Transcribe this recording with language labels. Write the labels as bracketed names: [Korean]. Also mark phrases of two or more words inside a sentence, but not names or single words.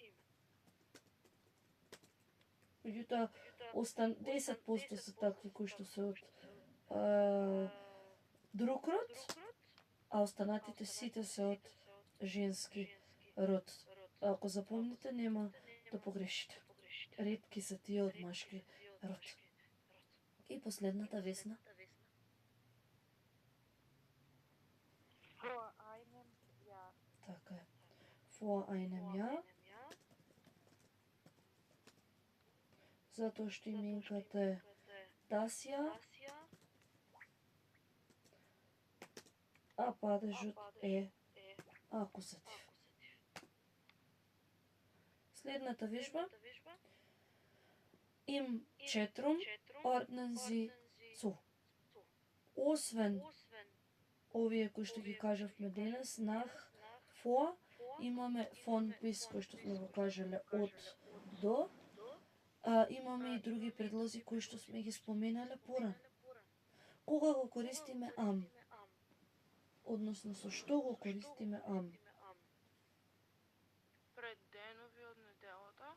[Macedonian] Меѓутоа, 10% се такви кои што се од друг род, а останатите сите се од женски род. Ако запомните, нема да погрешите. Ретки се тие од машки род. И последната, Весна. [German] Vor einem Jahr. [Macedonian] Така е. [German] Vor einem Jahr. [Macedonian] Затоа што именката е [German] das Jahr, [Macedonian] а падежот е акузатив. Следната вежба. [German] Im Chatrum ordnen Sie zu. [Macedonian] Освен овие кои што ги кажавме денес, [German] nach, vor, имаме von bis, [Macedonian] кои што сме го кажале од до, имаме и други предлози кои што сме ги споменале порано. Кога го користиме am? Односно со што го користиме am? Пред денови од неделата.